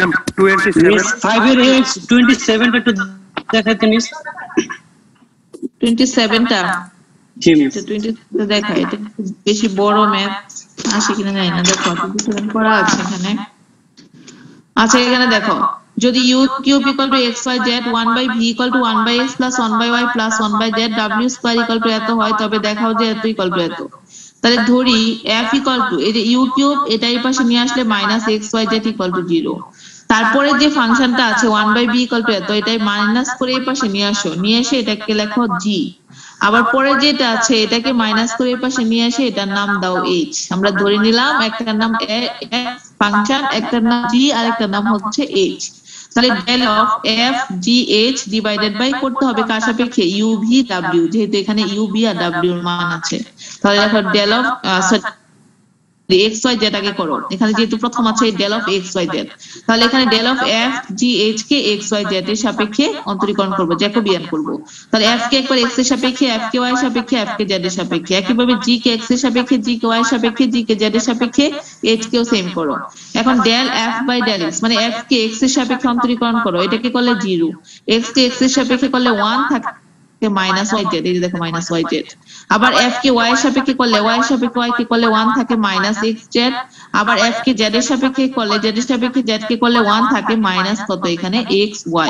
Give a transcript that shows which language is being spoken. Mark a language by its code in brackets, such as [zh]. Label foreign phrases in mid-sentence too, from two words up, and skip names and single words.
[bn] 5 এর 27 টা একটু দেখাইতে মিস। 27 টা জি মিস। 27 দেখা, এটা বেশি বড় ম্যাথ আসে কিনা জানি না, দেখো 27 করা আছে এখানে। আচ্ছা এখানে দেখো, যদি [en] u cube equal to xyz 1 by v equal to 1 by x plus 1 by y plus 1 by z w square equal to [bn] এত হয়, তবে দেখাও যে এত [en] equal to [bn] এত। তাহলে ধরি [en] f equal to [bn] এই যে [en] u cube, [bn] এটা এই পাশে নিয়ে আসলে [en] minus xyz equal to 0। [bn] তারপরে যে ফাংশনটা আছে [en] 1 by b equal to [bn] এত, এটাই মাইনাস করে এই পাশে নিয়ে আসো, নিয়ে এসে এটাকে লেখো g। আবার পরে যেটা আছে এটাকে মাইনাস করে এই পাশে নিয়ে এসে এটার নাম দাও h। আমরা ধরে নিলাম একটার নাম ফাংশন, একটার নাম g আর একটার নাম হচ্ছে h। তাহলে [en] del of f g h divided by [bn] করতে হবে কার সাপেক্ষে, u v w, যেহেতু এখানে u v আর w এর মান আছে। তাহলে দেখো [en] del of x y z [bn] আগে করো, এখানে যেহেতু প্রথম আছে [en] del of x y z, [bn] তাহলে এখানে [en] del of f g h [bn] কে x y z এর সাপেক্ষে অন্তরীকরণ করব, জ্যাকোবিয়ান করব। তাহলে f কে একবার x এর সাপেক্ষে, f কে y এর সাপেক্ষে, f কে z এর সাপেক্ষে, একইভাবে g কে x এর সাপেক্ষে, g কে y এর সাপেক্ষে, g কে z এর সাপেক্ষে, h কেও সেম করো। এখন [en] del f by del x [bn] মানে f কে x এর সাপেক্ষে অন্তরীকরণ করো, এটাকে করলে 0, x কে x এর সাপেক্ষে করলে 1 থাকে মাইনাস y z, এই যে দেখো মাইনাস y z। আবার f কে y এর সাপেক্ষে করলে, y এর সাপেক্ষে y কে করলে 1 থাকে মাইনাস x z। আবার f কে z এর সাপেক্ষে করলে, z এর সাপেক্ষে z কে করলে 1 থাকে মাইনাস কত এখানে x y।